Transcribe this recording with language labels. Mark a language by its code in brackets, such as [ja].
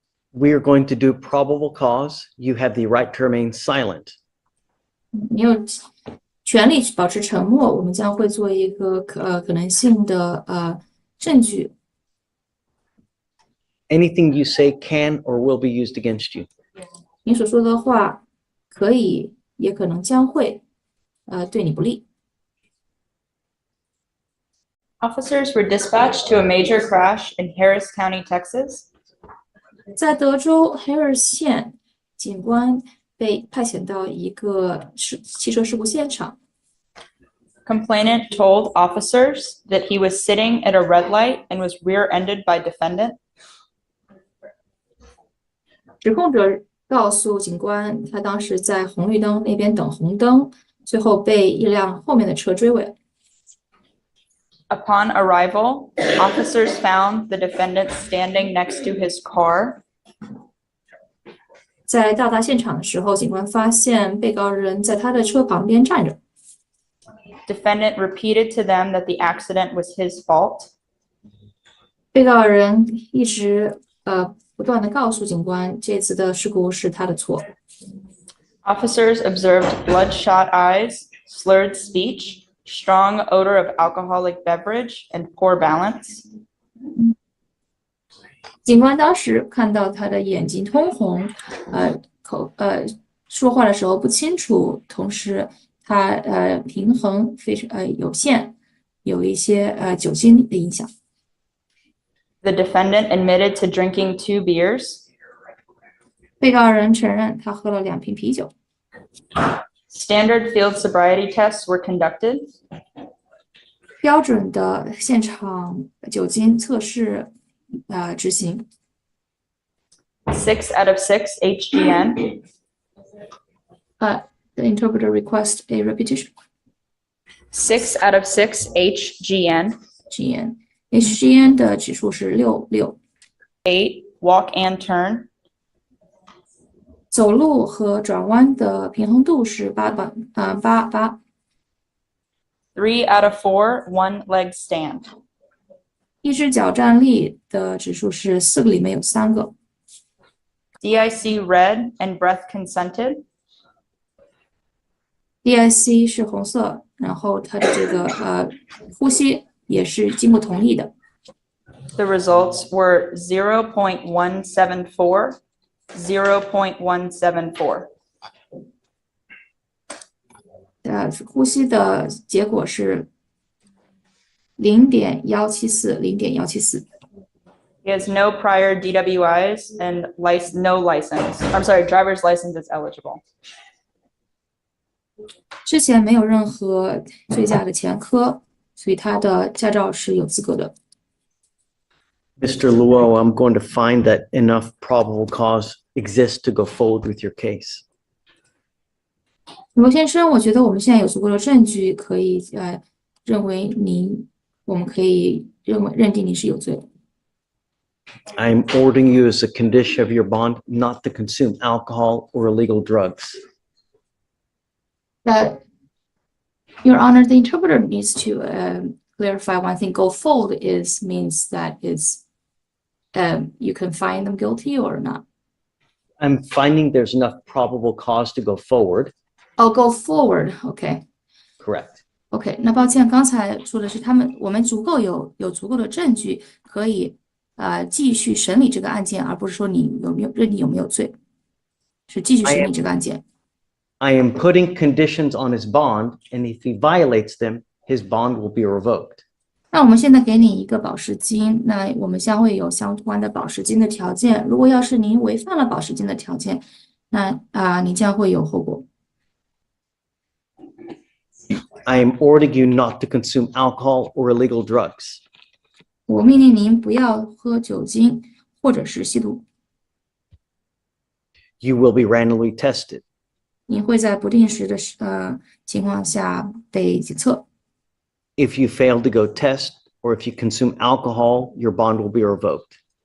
[en] We are going to do probable cause. You have the right to remain silent. [zh] 你有权利保持沉默，我们将会做一个可能性的证据。 [en] Anything you say can or will be used against you. [zh] 你所说的话可以，也可能将会对你不利。 [en] Officers were dispatched to a major crash in Harris County, Texas. [zh] 在德州 Harris 县，警官被派遣到一个汽车事故现场。 [en] Complainant told officers that he was sitting at a red light and was rear-ended by defendant. [zh] 指控者告诉警官，他当时在红绿灯那边等红灯，最后被一辆后面的车追尾。 [en] Upon arrival, officers found the defendant standing next to his car. [zh] 在到达现场的时候，警官发现被告人在他的车旁边站着。 [en] Defendant repeated to them that the accident was his fault. [zh] 被告人一直不断的告诉警官，这次的事故是他的错。 [en] Officers observed bloodshot eyes, slurred speech, strong odor of alcoholic beverage, and poor balance. [zh] 警官当时看到他的眼睛通红，说话的时候不清楚，同时他平衡非常有限，有一些酒精的影响。 [en] The defendant admitted to drinking 2 beers. [zh] 被告人承认他喝了2瓶啤酒。 [en] Standard field sobriety tests were conducted. [zh] 标准的现场酒精测试执行。 [en] 6 out of 6 HGN. The interpreter requests a repetition. 6 out of 6 HGN. [zh] HGN 的指数是6。 [en] 8 walk and turn. [zh] 走路和转弯的平衡度是8。 [en] 3 out of 4 one leg stand. [zh] 一只脚站立的指数是4个里面有3个。 [en] DIC red and breath consented. [zh] DIC 是红色，然后它的这个呼吸也是经过同意的。 [en] The results were 0.174, 0.174. [zh] 呼吸的结果是0.174，0.174。 [en] He has no prior DWIs and no license. I'm sorry, driver's license is eligible. [zh] 之前没有任何醉驾的前科，所以他的驾照是有资格的。 [en] Mr. Luo, I'm going to find that enough probable cause exists to go forward with your case. [zh] 罗先生，我觉得我们现在有足够的证据，可以认为我们可以认定你是有罪的。 [en] I'm ordering you as a condition of your bond not to consume alcohol or illegal drugs. Your Honor, the interpreter needs to clarify one thing. Go forward means that you can find them guilty or not. I'm finding there's enough probable cause to go forward. Oh, go forward. Okay. Correct. [zh] OK， 那抱歉，刚才说的是我们有足够的证据可以继续审理这个案件，而不是说你认定有没有罪，是继续审理这个案件。 [en] I am putting conditions on his bond, and if he violates them, his bond will be revoked. [zh] 那我们现在给你一个保释金，那我们将会有相关的保释金的条件。如果要是您违反了保释金的条件，那您将会有后果。 [en] I am ordering you not to consume alcohol or illegal drugs. [zh] 我命令您不要喝酒精或者是吸毒。 [en] You will be randomly tested. [zh] 您会在不定时的情况下被检测。 [en] If you fail to go test or if you consume alcohol, your bond will be revoked.